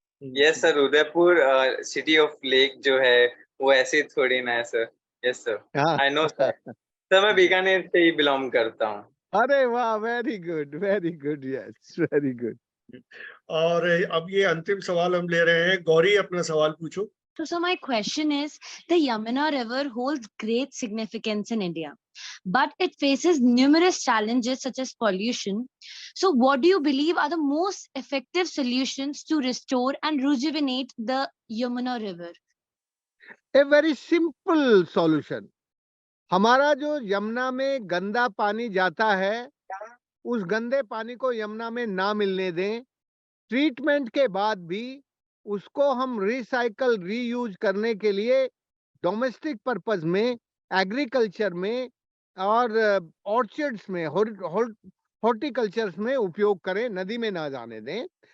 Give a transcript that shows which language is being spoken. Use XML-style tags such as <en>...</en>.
<en>yes sir,</en> <hi>Udaipur city of lake जो है वो ऐसे थोड़ी ना है सर।</hi> <en>yes sir,</en> <hi>हाँ।</hi> <en>I know sir.</en> <hi>सर मैं बीकानेर से ही बिलोंग करता हूँ।</hi> <en>अरे वाह, very good, yes, very good.</en> <hi>और अब ये अंतिम सवाल हम ले रहे हैं। गौरी, अपना सवाल पूछो।</hi> <en>So my question is, the Yamuna River holds great significance in India, but it faces numerous challenges such as pollution. So what do you believe are the most effective solutions to restore and rejuvenate the Yamuna River? A very simple solution.</en> <hi>हमारा जो यमुना में गंदा पानी जाता है, उस गंदे पानी को यमुना में ना मिलने दें। ट्रीटमेंट के बाद भी उसको हम रिसाइकल रीयूज करने के लिए डोमेस्टिक पर्पस में, एग्रीकल्चर में और ऑर्चर्ड्स में, हॉर्टिकल्चर्स में उपयोग करें, नदी में ना जाने दें।</hi>